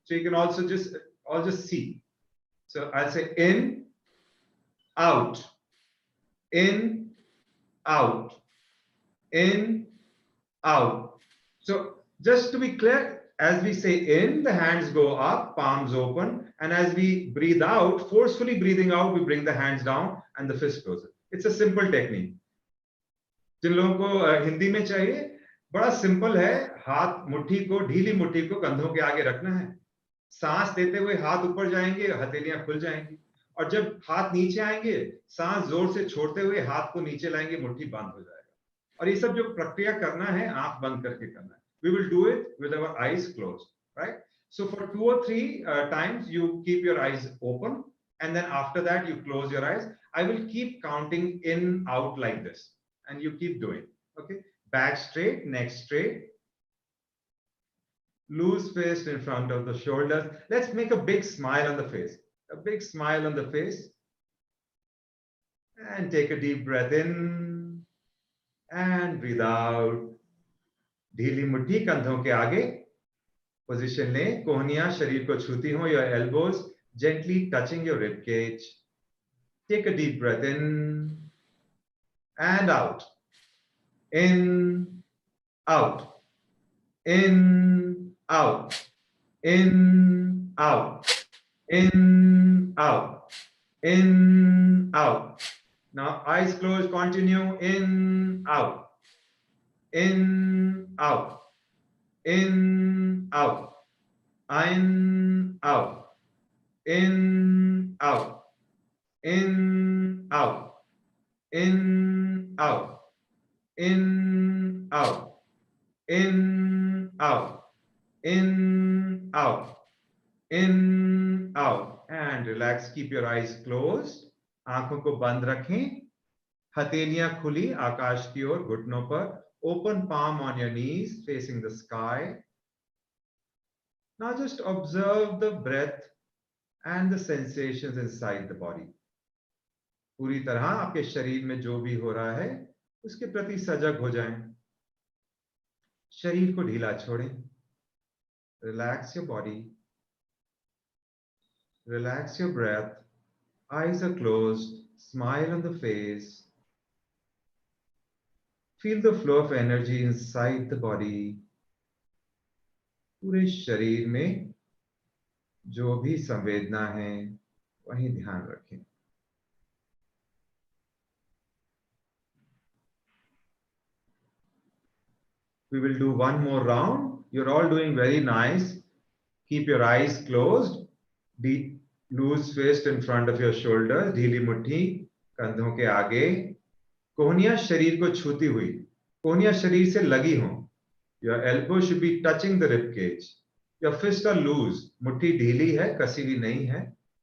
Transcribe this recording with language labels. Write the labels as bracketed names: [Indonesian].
[English] So you can also just see. So I'll say in, out, in, out, in, out. So just to be clear, as we say in, the hands go up, palms open, and as we breathe out, forcefully breathing out, we bring the hands down and the fist closer. It's a simple technique. [Hindi] जिन लोगों को हिंदी में चाहिए, बड़ा simple है. हाथ मुट्ठी को, ढीली मुट्ठी को कंधों के आगे रखना है. सांस देते हुए हाथ ऊपर जाएंगे, हथेलियां खुल जाएंगी, और जब हाथ नीचे आएंगे, सांस जोर से छोड़ते हुए हाथ को नीचे लाएंगे, मुट्ठी बंद हो जाएगा. और ये सब जो प्रक्रिया करना है, आंख बंद करके करना है. [English] We will do it with our eyes closed, right? So for 2 or 3 times, you keep your eyes open, and then after that, you close your eyes. I will keep counting in, out like this, and you keep doing. Okay, back straight, neck straight. Loose fist in front of the shoulders. Let's make a big smile on the face. A big smile on the face. And take a deep breath in and breathe out. [Hindi] ढीली मुट्ठी कंधों के आगे. Position लें. कोहनियां शरीर को छूती हो. [English] Your elbows gently touching your rib cage. Take a deep breath in and out. In, out. In, out. In, out. In, out. In, out. Now eyes closed, continue. In, out. In, out. In, out. In, out. In, out. In, out. In, out. In, out. In, out. In, out. In, out. And relax. Keep your eyes closed. [Hindi] आंखों को बंद रखें. हथेलियां खुली आकाश की ओर, घुटनों पर. [English] Open palm on your knees, facing the sky. Now just observe the breath and the sensations inside the body. [Hindi] पूरी तरह आपके शरीर में जो भी हो रहा है, उसके प्रति सजग हो जाएं. शरीर को ढीला छोड़ें. [English] Relax your body. Relax your breath. Eyes are closed. Smile on the face. Feel the flow of energy inside the body. [Hindi] पूरे शरीर में जो भी संवेदना है, वहीं ध्यान रखें. [English] We will do one more round. You're all doing very nice. Keep your eyes closed. Deep, loose fist in front of your shoulders. [Hindi] ढीली मुट्ठी कंधों के आगे. कोहनियां शरीर को छूती हुई. कोहनियां शरीर से लगी हों. [English] Your elbow should be touching the rib cage. Your fists are loose. [Hindi] मुट्ठी ढीली है, कसी भी नहीं है.